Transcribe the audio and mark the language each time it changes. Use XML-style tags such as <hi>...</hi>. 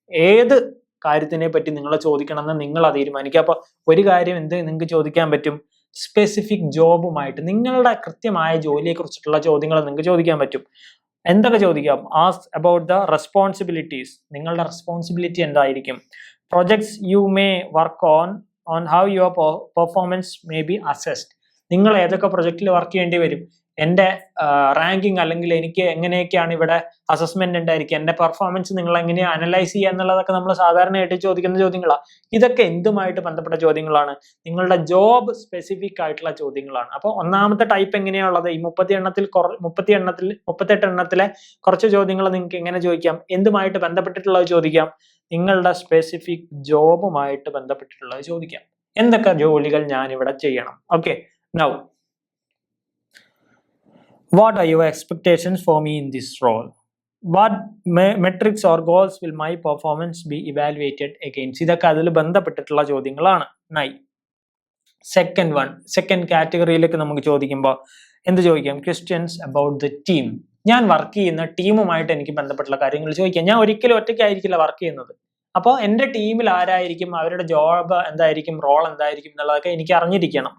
<ml>ഏത് കാര്യത്തിനെ പറ്റി നിങ്ങൾ ചോദിക്കണമെന്ന് നിങ്ങൾ തീരുമാനിക്കുക. അപ്പൊ ഒരു കാര്യം നിങ്ങൾക്ക് ചോദിക്കാൻ പറ്റും, സ്പെസിഫിക് ജോബുമായിട്ട് നിങ്ങളുടെ കൃത്യമായ ജോലിയെ കുറിച്ചിട്ടുള്ള ചോദ്യങ്ങൾ നിങ്ങൾക്ക് ചോദിക്കാൻ പറ്റും. എന്തൊക്കെ ചോദിക്കാം?</ml> <en>Ask about the responsibilities.</en> <ml>നിങ്ങളുടെ റെസ്പോൺസിബിലിറ്റി എന്തായിരിക്കും?</ml> <en>projects you may work on how your performance may be assessed.</en> <ml>നിങ്ങൾ ഏതൊക്കെ പ്രൊജക്റ്റിൽ വർക്ക് ചെയ്യേണ്ടി വരും, എൻ്റെ റാങ്കിങ് അല്ലെങ്കിൽ എനിക്ക് എങ്ങനെയൊക്കെയാണ് ഇവിടെ അസസ്മെന്റ് ഉണ്ടായിരിക്കുക, എൻ്റെ പെർഫോമൻസ് നിങ്ങൾ എങ്ങനെയാണ് അനലൈസ് ചെയ്യുക എന്നുള്ളതൊക്കെ നമ്മൾ സാധാരണയായിട്ട് ചോദിക്കുന്ന ചോദ്യങ്ങളാണ്. ഇതൊക്കെ എന്തുമായിട്ട് ബന്ധപ്പെട്ട ചോദ്യങ്ങളാണ്? നിങ്ങളുടെ ജോബ് സ്പെസിഫിക് ആയിട്ടുള്ള ചോദ്യങ്ങളാണ്. അപ്പോൾ ഒന്നാമത്തെ ടൈപ്പ് എങ്ങനെയാണുള്ളത്? ഈ 38 എണ്ണത്തിലെ കുറച്ച് ചോദ്യങ്ങൾ നിങ്ങൾക്ക് എങ്ങനെ ചോദിക്കാം? എന്തുമായിട്ട് ബന്ധപ്പെട്ടിട്ടുള്ളത് ചോദിക്കാം? നിങ്ങളുടെ സ്പെസിഫിക് ജോബുമായിട്ട് ബന്ധപ്പെട്ടിട്ടുള്ളത് ചോദിക്കാം. എന്തൊക്കെ ജോലികൾ ഞാൻ ഇവിടെ ചെയ്യണം?</ml> <en>Okay, now what are your expectations for me in this role? What metrics or goals will my performance be evaluated against?</en> <ml>ഇതൊക്കെ അതിൽ ബന്ധപ്പെട്ടിട്ടുള്ള ചോദ്യങ്ങളാണ്. സെക്കൻഡ് കാറ്റഗറിയിലേക്ക് നമുക്ക് ചോദിക്കുമ്പോൾ എന്ത് ചോദിക്കാം?</ml> <en>Questions about the team.</en> <ml>ഞാൻ വർക്ക് ചെയ്യുന്ന ടീമുമായിട്ട് എനിക്ക് ബന്ധപ്പെട്ടുള്ള കാര്യങ്ങൾ ചോദിക്കാം. ഞാൻ ഒരിക്കലും ഒറ്റയ്ക്കായിരിക്കില്ല വർക്ക് ചെയ്യുന്നത്. അപ്പോൾ എൻ്റെ ടീമിൽ ആരായിരിക്കും, അവരുടെ ജോബ് എന്തായിരിക്കും, റോൾ എന്തായിരിക്കും എന്നുള്ളതൊക്കെ എനിക്ക് അറിഞ്ഞിരിക്കണം.</ml>